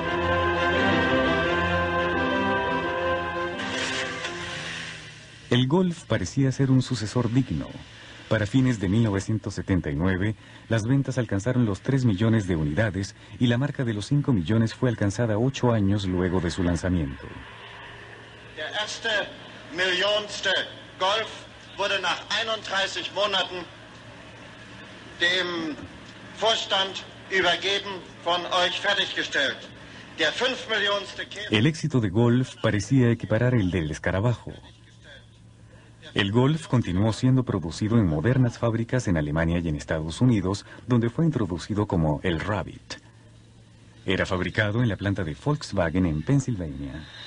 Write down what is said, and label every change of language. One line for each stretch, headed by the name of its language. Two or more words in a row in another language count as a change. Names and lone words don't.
Spanish: El Golf parecía ser un sucesor digno. Para fines de 1979, las ventas alcanzaron los 3 millones de unidades y la marca de los 5 millones fue alcanzada 8 años luego de su lanzamiento.
German: Der erste millionste Golf wurde nach 31 Monaten dem Vorstand übergeben, von euch fertiggestellt. Der 5 millionste
Spanish: El éxito de Golf parecía equiparar el del escarabajo. El Golf continuó siendo producido en modernas fábricas en Alemania y en Estados Unidos, donde fue introducido como el Rabbit. Era fabricado en la planta de Volkswagen en Pensilvania.